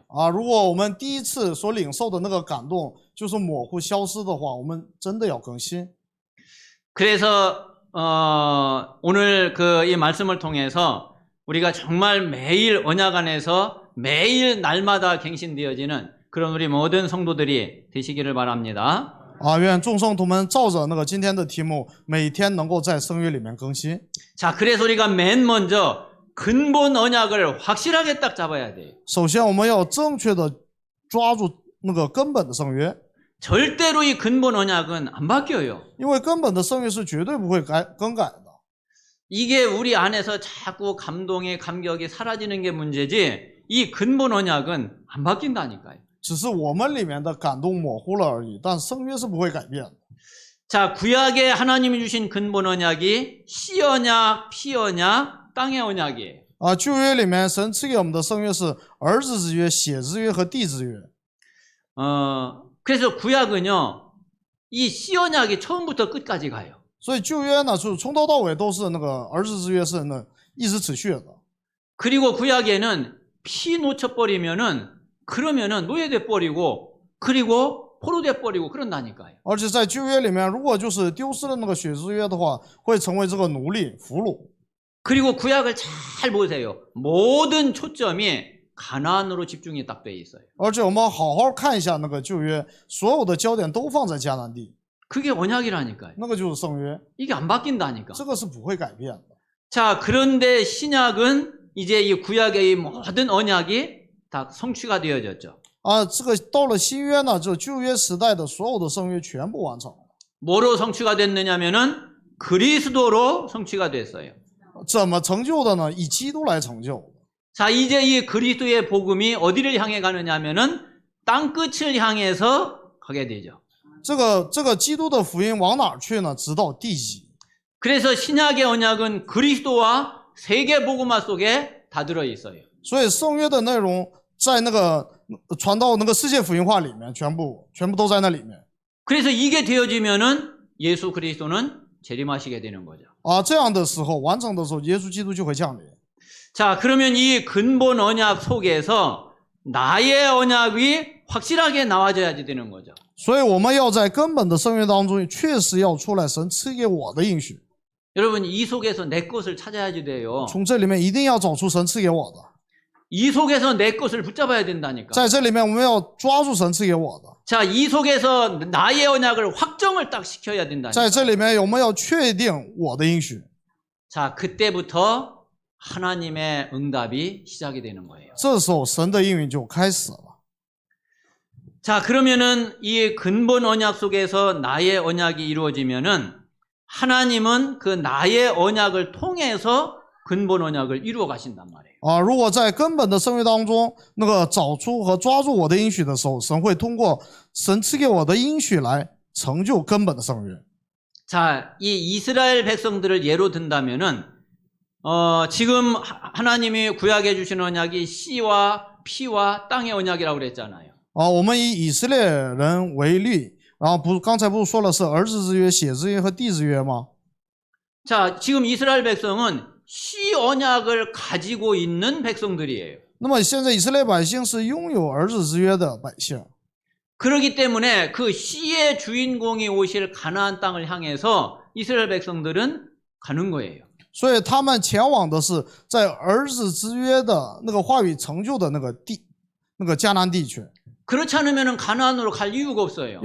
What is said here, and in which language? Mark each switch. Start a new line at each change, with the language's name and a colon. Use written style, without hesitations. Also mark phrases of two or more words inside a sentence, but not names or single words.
Chinese: 如果我们第一次所领受的那个感动就是模糊消失的话，我们真的要更新。
Korean: 그래서 오늘 이 말씀을 통해서 우리가 정말 매일 언약 안에서 매일 날마다 갱신되어지는 그런 우리 모든 성도들이 되시기를 바랍니다.
Chinese: 愿众圣徒们照着那个今天的题目，每天能够在圣约里面更新。
Korean: 자, 그래서 우리가 맨 먼저 근본 언약을 확실하게 딱 잡아야 돼요.
Chinese: 首先，我们要正确的抓住那个根本的圣约，
Korean: 절대로 이 근본 언약은 안 바뀌어요.
Chinese: 因为根本的圣约是绝对不会更改的。
Korean: 이게 우리 안에서 자꾸 감동이 감격이 사라지는 게 문제지 이 근본 언약은 안 바뀐다니까요.
Chinese: 只是我们里面的感动模糊了而已，但圣约是不会改变的。
Korean: 자, 구약에 하나님이 주신 근본 언약이 씨 언약, 피 언약, 땅의 언약이에요.
Chinese: 旧约里面神赐给我们的圣约是儿子之约、血之约和地之约。
Korean: 그래서 구약은요, 이 씨 언약이 처음부터 끝까지 가요.
Chinese: 所以旧约呢，就是从头到尾都是那个儿子之约是一直持续的。
Korean: 그리고 구약에는 피 놓쳐버리면은 그러면은 노예돼 버리고 그리고 포로돼 버리고 그런다니까요.
Chinese: 而且在旧约里面，如果就是丢失了那个血之约的话，会成为这个奴隶俘虏。
Korean: 그리고 구약을 잘 보세요. 모든 초점이 가나안으로 집중이 딱 돼 있어요.
Chinese: 而且我们好好看一下那个旧约，所有的焦点都放在迦南地，
Korean: 그게 언약이라니까요.
Chinese: 那个就是圣约，
Korean: 이게 안 바뀐다니까.
Chinese: 这个是不会改变的。
Korean: 자, 그런데 신약은 이제 이 구약의 이 모든 언약이 다 성취가 되어졌죠.
Chinese: 啊，这个到了新约呢，就旧约时代的所有的圣约全部完成了。
Korean: 뭐로 성취가 됐느냐면은 그리스도로 성취가 됐어요.
Chinese: 怎么成就的呢？以基督来成就。
Korean: 자, 이제 이 그리스도의 복음이 어디를 향해 가느냐면은 땅끝을 향해서 가게 되죠.
Chinese: 这个基督的福音往哪儿去呢？直到地极。
Korean: 그래서 신약의 언약은 그리스도와 세계 복음화 속에 다 들어 있어요.
Chinese: 所以圣约的内容在那个传到那个世界福音化里面，全部都在那里面。
Korean: 그래서 이게 되어지면은 예수 그리스도는 재림하시게 되는 거죠.
Chinese: 啊，这样的时候完成的时候，耶稣基督就会降临。
Korean: 자, 그러면 이 근본 언약 속에서 나의 언약이 확실하게 나와줘야지 되는 거죠.
Chinese: 所以我们要在根本的圣约当中，确实要出来神赐给我的应许。
Korean: 여러분, 이 속에서 내 것을 찾아야지 돼요.
Chinese: 从这里面一定要找出神赐给我的，
Korean: 이 속에서 내 것을 붙잡아야 된다니까.
Chinese: 在这里面我们要抓住神赐给我的，
Korean: 자, 이 속에서 나의 언약을 확정을 딱 시켜야 된다니까.
Chinese: 在这里面我们要确定我的应许。
Korean: 자, 그때부터 하나님의 응답이 시작이 되는 거예요.
Chinese: 这时候神的应允就开始了。
Korean: 자, 그러면은 이 근본 언약 속에서 나의 언약이 이루어지면은 하나님은 그 나의 언약을 통해서 근본 언약을 이루어 가신단 말이에요.
Chinese: 啊，如果在根本的圣约当中，那个找出和抓住我的应许的时候，神会通过神赐给我的应许来成就根本的圣约。
Korean: 자, 이 이스라엘 백성들을 예로 든다면은 지금 하나님이 구약해 주신 언약이 씨와 피와 땅의 언약이라고 그랬잖아요.
Chinese: 啊，我们以以色列人为例，然后刚才不是说了是儿子之约、血之约和地之约吗？
Korean: 자, 지금 이스라엘 백성은 씨 언약을 가지고 있는 백성들이에요.
Chinese: 那么现在以色列百姓是拥有儿子之约的百姓，
Korean: 그렇기 때문에 그 씨의 주인공이 오실 가나안 땅을 향해서 이스라엘 백성들은 가는 거예요.
Chinese: 所以他们前往的是在儿子之约的那个话语成就的那个地，那个迦南地区。
Korean: 그렇지 않으면 가나안으로 갈 이유가 없어요.